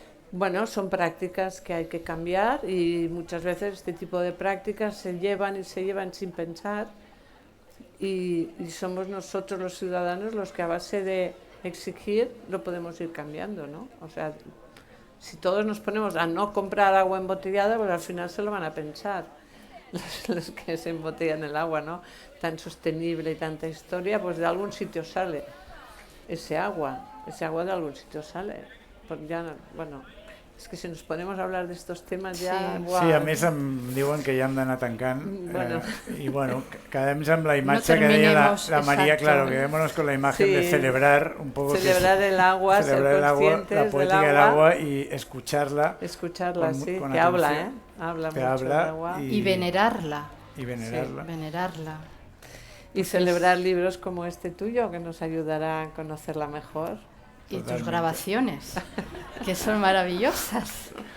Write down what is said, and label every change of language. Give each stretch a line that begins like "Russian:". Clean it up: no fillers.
Spanish: Bueno, son prácticas que hay que cambiar y muchas veces este tipo de prácticas se llevan sin pensar y somos nosotros los ciudadanos los que a base de exigir lo podemos ir cambiando, ¿no? O sea, si todos nos ponemos a no comprar agua embotellada, pues al final se lo van a pensar los que se embotellan el agua, ¿no? Tan sostenible y tanta historia, pues de algún sitio sale ese agua de algún sitio sale. Pues ya, bueno,
Catalan: és que si ens
Spanish: ponemos a hablar
Catalan: d'estos temes ja... Sí, a més em diuen que ja hem d'anar tancant i bueno, quedem-nos amb la imatge que deia la María, claro,
Spanish: quedémonos con la imagen de celebrar un poco celebrar el agua, ser conscientes la poética del agua y escucharla, sí, que habla, habla mucho del agua y venerarla. Y venerarla. Sí, venerarla. Y celebrar libros como este tuyo, que nos ayudará a conocerla mejor. Y tus grabaciones, que son maravillosas.